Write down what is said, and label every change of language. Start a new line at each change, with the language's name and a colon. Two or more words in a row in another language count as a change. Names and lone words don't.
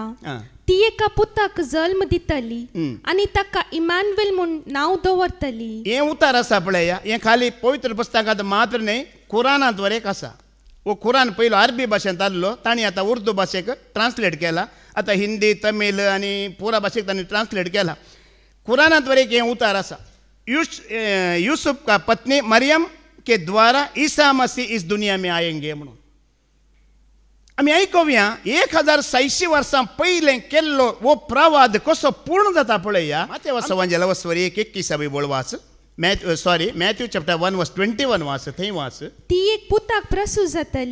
Konkani: ती एका पुताक जल्म दितली आणि ताका इमानुएल म्हूण नांव दवरतली. हे उतार आसा पळया, हे खाली पवित्र पुस्तकांत मात्र न्ही, कुरानांत वर एक आसा. वो कुरान पयलो अरबी भाशेंत आसलो, तांणी आतां उर्दू भाशेक ट्रान्सलेट केला. आतां हिंदी, तमीळ आनी पुरा भाशेक तांणी ट्रान्सलेट केला. कुरानांत वर एक हे उतार आसा.
Hindi: यूसुफ का पत्नी मरियम के द्वारा ईसा मसीह इस दुनिया में आएंगे म्हणून.
Konkani: आमी आयकुया 1600 वर्सां पयलें केल्लो वो प्रवाद कसो पूर्ण जाता पळया. माथ्या वाचवांच्या लवस्वर 1:21 बोळ वाच. मॅथ्यू चॅप्टर 1:21 वाच. थंय वाच. ती एक पुताक प्रसूत जातली.